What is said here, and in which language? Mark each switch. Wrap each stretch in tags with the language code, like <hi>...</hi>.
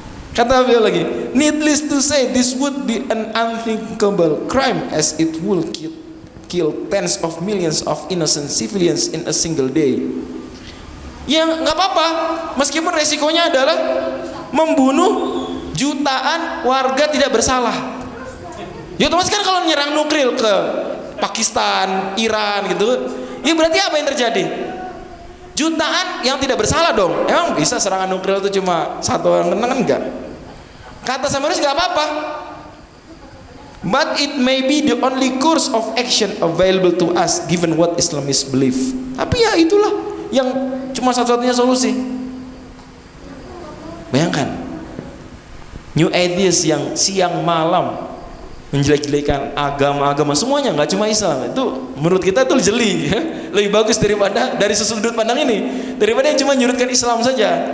<id>Kata beliau lagi,</id> <en>needless to say, this would be an unthinkable crime as it will kill tens of millions of innocent civilians in a single day.</en> <id>Ya nggak apa-apa, meskipun resikonya adalah membunuh jutaan warga tidak bersalah. Ya otomatis kan kalau menyerang nuklir ke Pakistan, Iran gitu, ya berarti apa yang terjadi? Jutaan yang tidak bersalah dong. Emang bisa serangan nuklir itu cuma satu orang kena kan? Enggak. Kata Samaris nggak apa-apa.</id> <en>But it may be the only course of action available to us given what Islamists believe.</en> <id>Tapi ya itulah yang cuma satu-satunya solusi. Bayangkan New Atheists yang siang malam menjelek-jelekan agama-agama semuanya, nggak cuma Islam. Itu menurut kita tuh jeli, lebih bagus daripada dari sudut pandang ini, daripada yang cuma nyurutkan Islam saja.</id>